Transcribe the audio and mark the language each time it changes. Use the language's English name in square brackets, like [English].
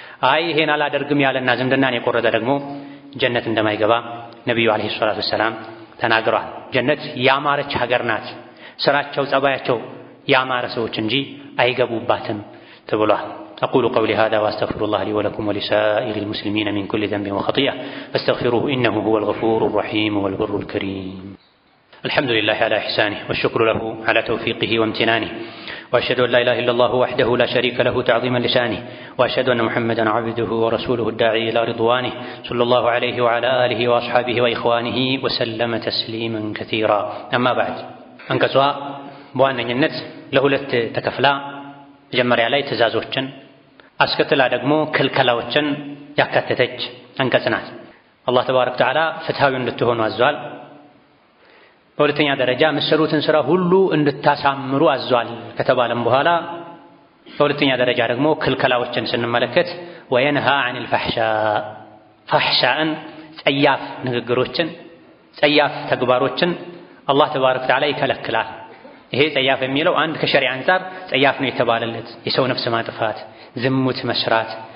[Amharic] አይ ይሄን አላደርግም ያለና ዝምድናን የቆረጠ ደግሞ ጀነት እንደማይገባ ነብዩ ዐለይሂ ሰላቱ ወሰላም ተናግረዋል። ጀነት ያማረች ሀገር ናት፣ ስራቸው ጸባያቸው ያማረ ሰዎች እንጂ አይገቡባትም ተብሏል። [Arabic] أقول قولي هذا وأستغفر الله لي ولكم ولسائر المسلمين من كل ذنب وخطيئة فاستغفروه إنه هو الغفور الرحيم والبر الكريم. الحمد لله على إحسانه والشكر له على توفيقه وامتنانه، وأشهد أن لا إله إلا الله وحده لا شريك له تعظيما لشانه، وأشهد أن محمدا عبده ورسوله الداعي إلى رضوانه صلى الله عليه وعلى آله وأصحابه وإخوانه وسلم تسليما كثيرا. أما بعد، [Amharic] أنكسوا بوانينت لهولت تكفلا መጀመሪያ ላይ ትእዛዞችን አስከትላ ደግሞ ክልከላዎችን ያካተተች አንቀጽ ናት። አላህ ተባረከ ወተዓላ ፍትሃዊ እንድትሆኑ አዟል። በሁለተኛ ደረጃ የምትሰሩትን ስራ ሁሉ እንድታሳምሩ አዟል ከተባለም በኋላ በሁለተኛ ደረጃ ደግሞ ክልከላዎችን ስንመለከት ወየንሃ ዐኒል ፋሕሻእን ጸያፍ ንግግሮችን፣ ጸያፍ ተግባሮችን አላህ ተባረከ ወተዓላ ይከለክላል። ይሄ ጸያፍ የሚለው አንድ ከሸሪዓ አንፃር ጸያፍ ነው የተባለለት የሰው ነፍስ ማጥፋት፣ ዝሙት መስራት፣